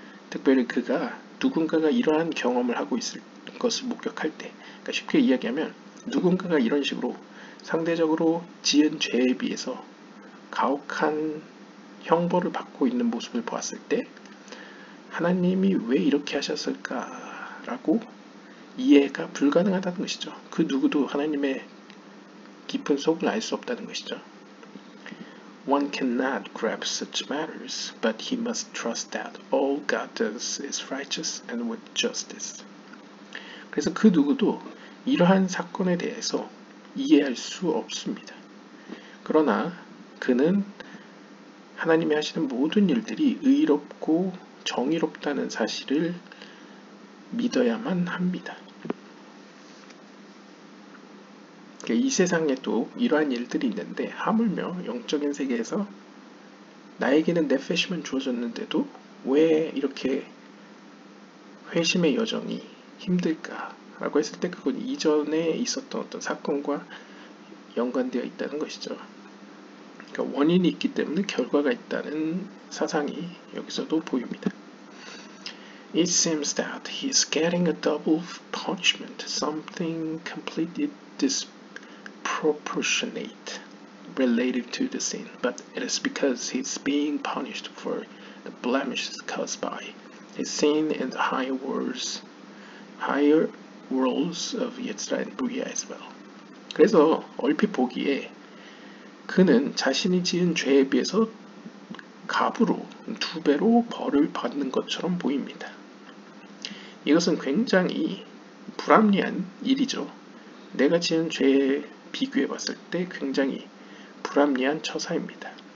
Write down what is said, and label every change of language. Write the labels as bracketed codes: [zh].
[ko] 특별히 누군가가 이러한 경험을 하고 있을 것을 목격할 때, 그러니까 쉽게 이야기하면 누군가가 이런 식으로 상대적으로 지은 죄에 비해서 가혹한 형벌을 받고 있는 모습을 보았을 때 하나님이 왜 이렇게 하셨을까라고 이해가 불가능하다는 것이죠. 그 누구도 하나님의 깊은 속을 알 수 없다는 것이죠. [en] One cannot grasp such matters, but he must trust that all God does is righteous and with justice. [ko] 그래서 그 누구도 이러한 사건에 대해서 이해할 수 없습니다. 그러나 그는 하나님이 하시는 모든 일들이 의롭고 정의롭다는 사실을 믿어야만 합니다. 이 세상에도 이러한 일들이 있는데 하물며 영적인 세계에서 나에게는 네페시만 주어졌는데도 왜 이렇게 회심의 여정이 힘들까라고 했을 때 그건 이전에 있었던 어떤 사건과 연관되어 있다는 것이죠. 그러니까 원인이 있기 때문에 결과가 있다는 사상이 여기서도 보입니다. [en] It seems that he is getting a double punishment, something completely disproportionate related to the sin, but it is because he is being punished for the blemishes caused by his sin in the higher worlds of Yetzirah and Bria as well. [ko] 그래서 얼핏 보기에 그는 자신이 지은 죄에 비해서 갑으로 2배로 벌을 받는 것처럼 보입니다. 이것은 굉장히 불합리한 일이죠. 내가 지은 죄에 비교해 봤을 때 굉장히 불합리한 처사입니다.